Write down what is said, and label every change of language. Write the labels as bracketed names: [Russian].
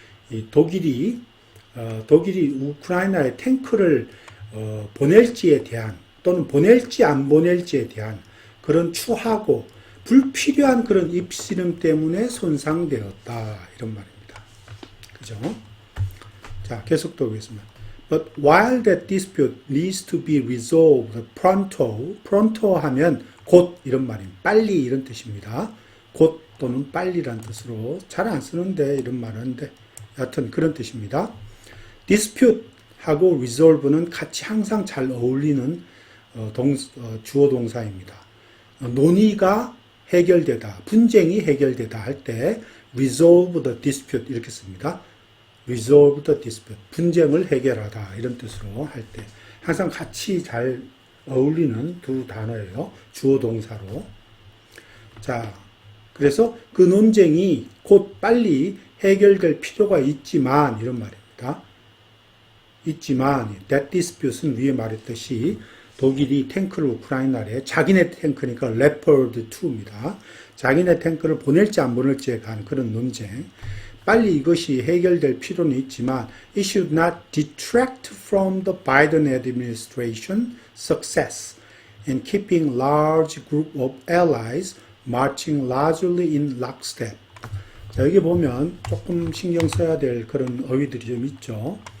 [Korean] 이 독일이 우크라이나에 탱크를 보낼지에 대한 또는 보낼지 안 보낼지에 대한 그런 추하고 불필요한 그런 입씨름 때문에 손상되었다 이런 말입니다. 그죠? 자, 계속 또 보겠습니다. [English] But while that dispute needs to be resolved pronto [Korean] 하면 곧 이런 말입니다. 빨리 이런 뜻입니다. 곧 또는 빨리란 뜻으로 잘 안 쓰는데 이런 말하는데 여하튼 그런 뜻입니다. dispute 하고 resolve는 같이 항상 잘 어울리는 주어 동사입니다. 논의가 해결되다, 분쟁이 해결되다 할 때 [English] resolve the dispute [Korean] 이렇게 씁니다. [English] resolve the dispute, [Korean] 분쟁을 해결하다 이런 뜻으로 할 때 항상 같이 잘 어울리는 두 단어예요. 주어 동사로. 자, 그래서 그 논쟁이 곧 빨리 해결될 필요가 있지만 이런 말입니다. 있지만 [English] that dispute [Korean] 는 위에 말했듯이 독일이 탱크를 우크라이나에 자기네 탱크니까 Leopard 2입니다. 자기네 탱크를 보낼지 안 보낼지에 관한 그런 논쟁. 빨리 이것이 해결될 필요는 있지만 [English] it should not detract from the Biden administration success in keeping large group of allies marching largely in lockstep. [Korean] 자, 여기 보면 조금 신경 써야 될 그런 어휘들이 좀 있죠.